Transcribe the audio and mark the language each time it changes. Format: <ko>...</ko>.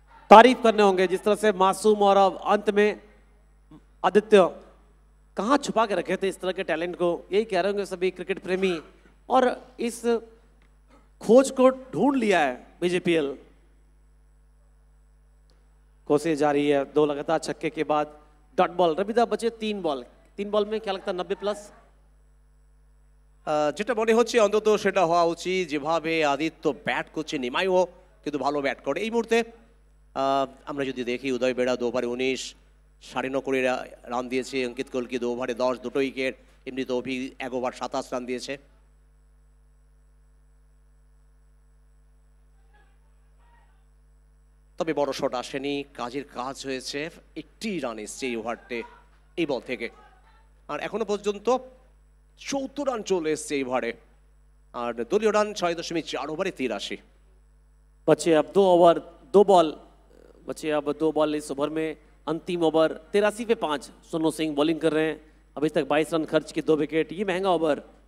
<hi>तारीफ करने होंगे जिस तरह से मासूम और अब अंत में आदित्य कहाँ छुपा के रखे थे इस तरह के टैलेंट को, यही कह रहे होंगे सभी क्रिकेट प्रेमी, और इस खोज को ढूंढ लिया है बीजेपीएल। कोशिश जारी है, 2 लगातार छक्के के बाद डॉट बॉल। रविदा बचे 3 बॉल में क्या लगता है 90+?</hi> <bn>যেটা মনে হচ্ছে অন্তত সেটা হওয়া উচিত। যেভাবে আদিত্য ব্যাট করছে, নিমাইও কিন্তু ভালো ব্যাট করে এই মুহূর্তে। আমরা যদি দেখি উদয় বেড়া 2 ওভারে 19, 9.5 করে রান দিয়েছে। অঙ্কিত কলকি 2 ওভারে 10, 2 উইকেট। এমনি তৌফিক 1 ওভার 27 রান দিয়েছে। তবে বড় শট আসেনি, কাজের কাজ হয়েছে। 80 রান এসছে এই ওভারটে, এই বল থেকে। আর এখনো পর্যন্ত 74 রান চলে এসছে এই ওভারে, আর দলীয় রান 6.4 ওভারে 83।</bn> <hi>बचे अब 2 ओवर 2 बॉल बचे अब 2 बॉल इस ओवर में। अंतिम ओवर 83 पे 5। सोनू सिंह बॉलिंग कर रहे हैं, अभी तक 22 रन खर्च के 2 विकेट। ये महंगा ओवर।</hi>